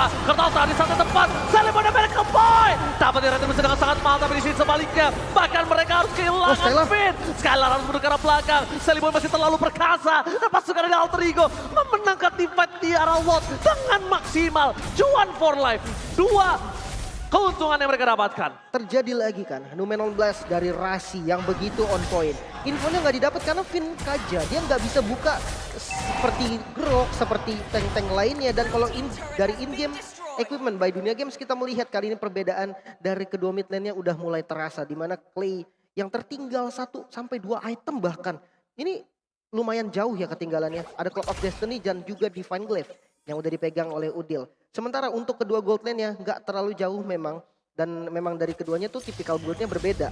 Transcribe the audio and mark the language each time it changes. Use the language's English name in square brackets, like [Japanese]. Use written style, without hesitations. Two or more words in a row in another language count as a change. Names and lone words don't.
[Indonesian] Kurt Altar di satu tempat. Salim udah balik ke Pai. Dapetin retribusi dengan sangat mahal tapi di sini sebaliknya. Bahkan mereka harus kehilangan Fit. Skylar harus mundur ke arah belakang. Celiboy masih terlalu perkasa. Dan pasukan dari Alter Ego memenangkan [English] team fight [Indonesian] di arah Lot dengan maksimal. [English] Cuan for life. [Indonesian] 2 keuntungan yang mereka dapatkan. Terjadi lagi kan, Numenon Blast dari Rasi yang begitu [English] on point. [Indonesian] Infonya nggak didapat karena Finn Kaja, dia nggak bisa buka seperti Grok, seperti tank-tank lainnya. Dan kalau dari [English] in-game equipment by [Indonesian] Dunia Games kita melihat kali ini perbedaan dari kedua [English] mid lane- [Indonesian] nya udah mulai terasa. Dimana Clay yang tertinggal 1 sampai 2 item bahkan. Ini lumayan jauh ya ketinggalannya. Ada Cloud of Destiny dan juga Divine Glaive yang udah dipegang oleh Udil. Sementara untuk kedua [English] gold lane- [Indonesian] nya nggak terlalu jauh memang. Dan memang dari keduanya tuh tipikal build-nya berbeda.